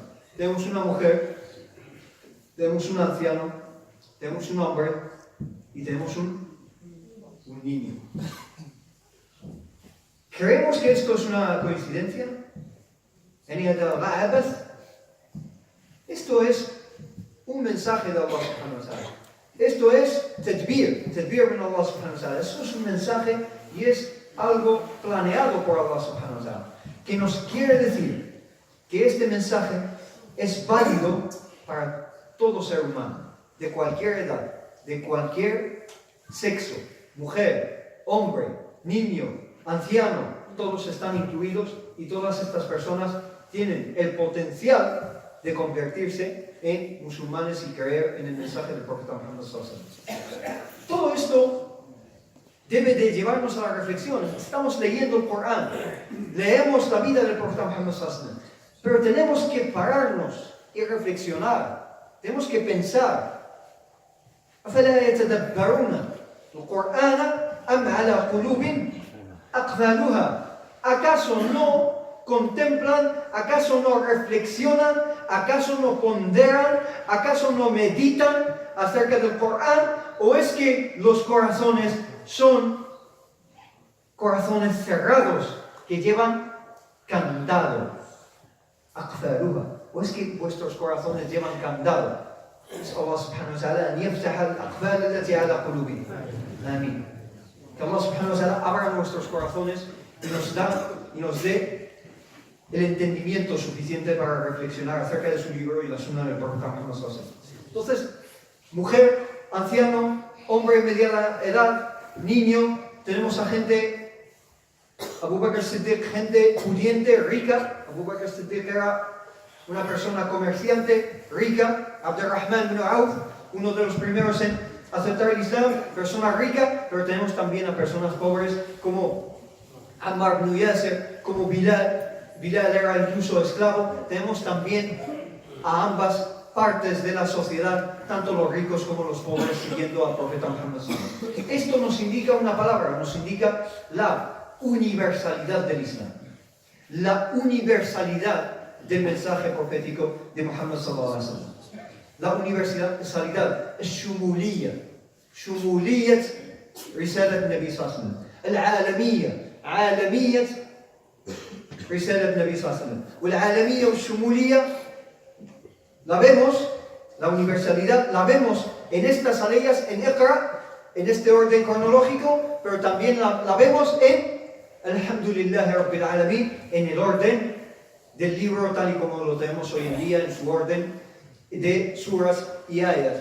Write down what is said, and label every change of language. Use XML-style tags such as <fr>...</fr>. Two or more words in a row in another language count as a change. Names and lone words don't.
<es>Tenemos una mujer, tenemos un anciano, tenemos un hombre y tenemos un niño. ¿Creemos que esto es una coincidencia? Esto es un mensaje de</es> <ar>الله سبحانه وتعالى.</ar> <es>Esto es</es> <ar>تدبير من الله سبحانه وتعالى.</ar> <es>Esto es un mensaje y es algo planeado por</es> <ar>الله سبحانه وتعالى,</ar> <es>que nos quiere decir que este mensaje es válido para todo ser humano, de cualquier edad, de cualquier sexo, mujer, hombre, niño, anciano, todos están incluidos y todas estas personas tienen el potencial de convertirse en musulmanes y creer en el mensaje del profeta Muhammad</es> <ar>صلى الله عليه وسلم.</ar> <es>Todo esto debe de llevarnos a la reflexión. Estamos leyendo el Corán, leemos la vida del profeta Muhammad</es> <ar>صلى الله عليه وسلم,</ar> <es>pero tenemos que pararnos y reflexionar, tenemos que pensar.</es> <ar>أفلا يتدبرون القرآن أم على قلوب أقفالها?</ar> <es>¿Acaso no contemplan? ¿Acaso no reflexionan? ¿Acaso no ponderan? ¿Acaso no meditan acerca del Corán? ¿O es que los corazones son corazones cerrados que llevan candado?</es> <ar>أقفالها.</ar> <es>¿O es que vuestros corazones llevan candado?</es> <ar>الله سبحانه وتعالى أن يفتح الأقفال التي على قلوبهم.</ar> <es>Amén. Que</es> <ar>الله سبحانه وتعالى</ar> <es>abra nuestros corazones y nos dé el entendimiento suficiente para reflexionar acerca de su libro y la sunna del profeta Muhammad</es> <ar>صلى الله عليه وسلم.</ar> <es>Entonces, mujer, anciano, hombre de mediana edad, niño, tenemos a gente, Abu Bakr Siddiq, gente pudiente, rica. Abu Bakr Siddiq era una persona comerciante, rica. Abdurrahman ibn Auf, uno de los primeros en aceptar el Islam, persona rica, pero tenemos también a personas pobres como Ammar ibn Yasir, como Bilal. Bilal era incluso esclavo. Tenemos también a ambas partes de la sociedad, tanto los ricos como los pobres, siguiendo al profeta Muhammad</es> <ar>صلى الله عليه وسلم.</ar> <es>Esto nos indica una palabra, nos indica la universalidad del Islam, la universalidad del mensaje profético de Muhammad</es> <ar>صلى الله عليه وسلم.</ar> <es>La universalidad,</es> <ar>الشمولية، شمولية رسالة النبي صلى الله عليه وسلم، العالمية، عالمية رسالة النبي صلى الله عليه وسلم. والعالمية والشمولية</ar> <es>la vemos, la universalidad la vemos en estas aleyas, en Iqra, en este orden cronológico, pero también la vemos en</es> <ar>الحمد لله رب العالمين,</ar> <es>en el orden del libro tal y como lo tenemos hoy en día, en su orden de suras y ayas.</es>